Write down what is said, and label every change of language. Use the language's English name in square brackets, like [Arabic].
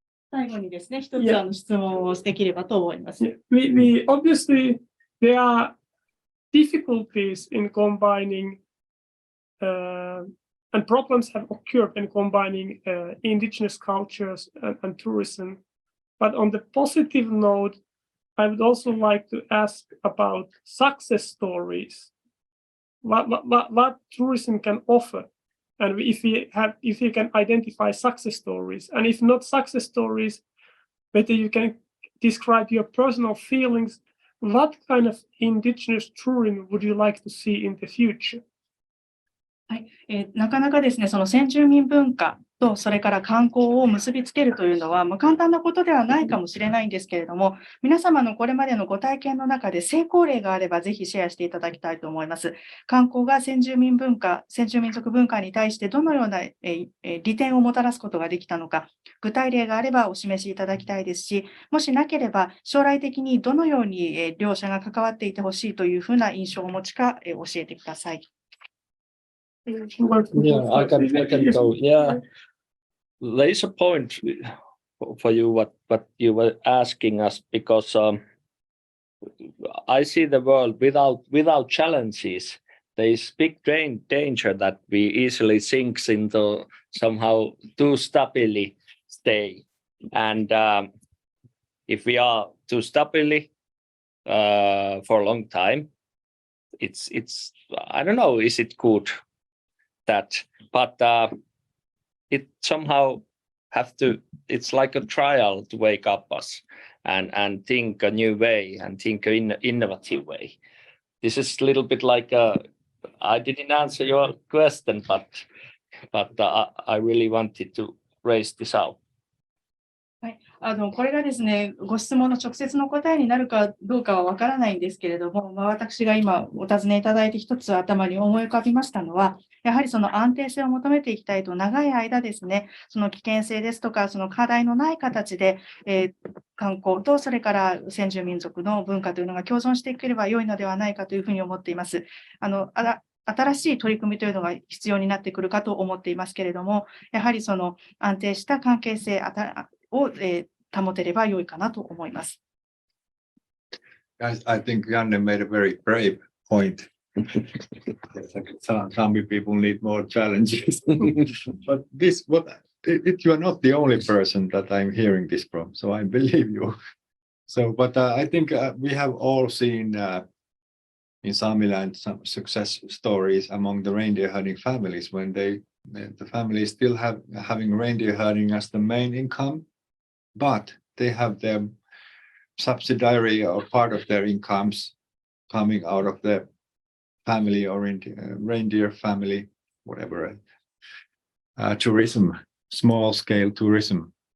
[Japanese] 最後にですね、一つ質問をできればと思います。 [English] Obviously, there are difficulties in combining, and problems have occurred in combining indigenous cultures and tourism. But on the positive note, I would also like to ask about success stories. What tourism can offer, and if you can identify success stories, and if not success stories, whether you can describe your personal feelings. What kind of indigenous tourism would you like to see in the future? [Japanese] はい、なかなかですね、その先住民文化とそれから観光を結びつけるというのは、簡単なことではないかもしれないんですけれども、皆様のこれまでのご体験の中で成功例があればぜひシェアしていただきたいと思います。観光が先住民族文化に対してどのような利点をもたらすことができたのか、具体例があればお示しいただきたいですし、もしなければ将来的にどのように両者が関わっていてほしいというふうな印象をお持ちか教えてください。 [English] Yeah, I can go. Yeah, there is a point for you what you were asking us, because I see the world without challenges. There is big danger that we easily sink into somehow too stably stay, and if we are too stably, for a long time. It's I don't know, is it good that, but it somehow have to, it's like a trial to wake up us and think a new way and think in an innovative way. This is a little bit like I didn't answer your question, but I really wanted to raise this out. [Japanese] これがですね、ご質問の直接の答えになるかどうかはわからないんですけれども、私が今お尋ねいただいて一つ頭に思い浮かびましたのは、やはりその安定性を求めていきたいと長い間ですね、その危険性ですとか、その課題のない形で、観光とそれから先住民族の文化というのが共存していければ良いのではないかというふうに思っています。新しい取り組みというのが必要になってくるかと思っていますけれども、やはりその安定した関係性を保てれば良いかなと思います。 [English] I think Janne made a very brave point. Some people need more challenges. But you are not the only person that I'm hearing this from, so I believe you. So, but I think we have all seen in Samiland some success stories among the reindeer herding families when the families still having reindeer herding as the main income, but they have their subsidiary or part of their incomes coming out of the family or reindeer family, whatever, tourism, small scale tourism.